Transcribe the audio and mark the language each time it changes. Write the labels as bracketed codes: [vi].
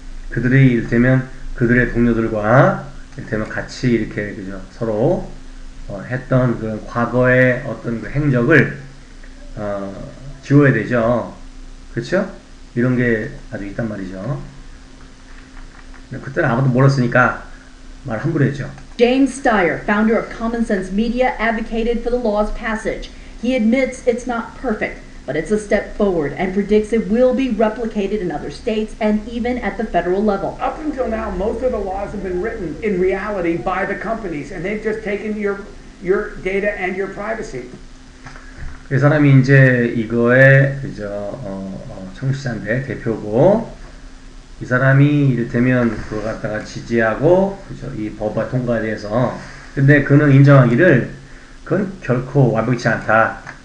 [ko] 그들이 이를테면 그들의 동료들과 이를테면 같이 이렇게 그죠? 서로 했던 그런 과거의 어떤 그 행적을 지워야 되죠. 그렇죠? 이런 게 아주 있단 말이죠. 그때는 아무도 몰랐으니까 말 함부로 했죠. [en] James Steyer, founder of Common Sense Media, advocated for the law's passage. He admits it's not perfect, but it's a step forward and predicts it will be replicated in other states and even at the federal level. Up until now, most of the laws have been written in reality by the companies, and they've just taken your data and your privacy. [ko] 그 사람이 이제 이거의 그저 청취자인데 대표고 이 사람이 이를테면 그거 갖다가 지지하고 그죠 이 법과 통과에 대해서 근데 그는 인정하기를 그건 결코 완벽치 않다.